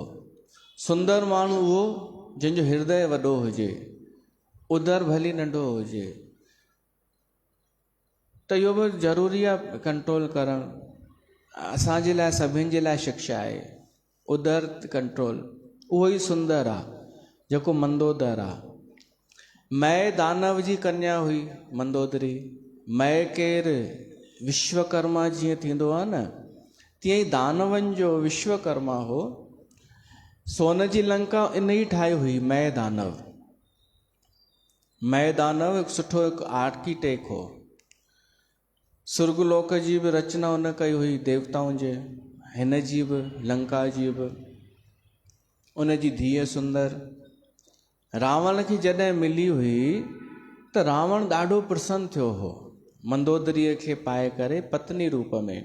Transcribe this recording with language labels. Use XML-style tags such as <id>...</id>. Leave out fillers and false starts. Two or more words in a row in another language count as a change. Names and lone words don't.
<sd>सुंदर माण्हू उहो जंहिंजो हृदय वॾो हुजे, उदर भली नंढो हुजे। त इहो बि ज़रूरी आहे कंट्रोल करणु। असांजे लाइ, सभिनि जे लाइ शिक्षा आहे उदर कंट्रोल। उहो ई सुंदर आहे जेको मंदोदर आहे। मय दानव जी कन्या हुई मंदोदरी। मय केरु? विश्वकर्मा जीअं थींदो आहे न, तीअं ई दानवनि जो विश्वकर्मा हो। सोन जी लंका इन ई ठाही हुई मय दानव। मय दानव हिकु सुठो हिकु आर्किटेक्ट हो। सुर्गलोक जी बि रचना हुन कई हुई, देवताउनि जे, हिन जी बि, लंका जी बि। उन जी धीअ सुंदर। रावण खे जॾहिं मिली हुई त रावण ॾाढो प्रसन्न थियो हो मंदोदरीअ खे पाए करे पत्नी रूप में।</sd>